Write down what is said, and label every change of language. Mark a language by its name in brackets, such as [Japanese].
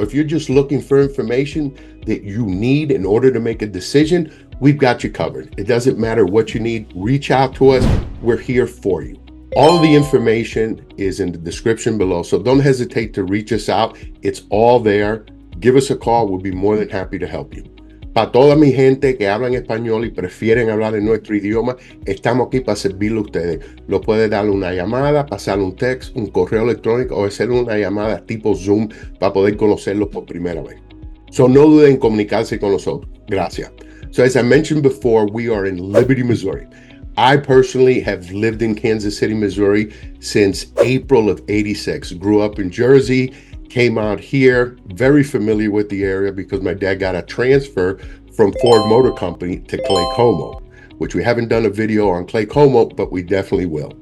[English] Or if you're just looking for information that you need in order to make a decision, we've got you covered. It doesn't matter what you need. Reach out to us. We're here for you. All of the information is in the description below, so don't hesitate to reach us out. It's all there. Give us a call. We'll be more than happy to help you. [Spanish] Para toda mi gente que hablan español y prefieren hablar en nuestro idioma, estamos aquí para servirle a ustedes. Lo puede darle una llamada, pasarle un text, un correo electrónico o hacer una llamada tipo Zoom para poder conocerlos por primera vez. So no duden en comunicarse con nosotros. Gracias. [English] So as I mentioned before, we are in Liberty, Missouri. I personally have lived in Kansas City, Missouri since April of '86. Grew up in Jersey, came out here, very familiar with the area because my dad got a transfer from Ford Motor Company to Clay Como, which we haven't done a video on Clay Como, but we definitely will.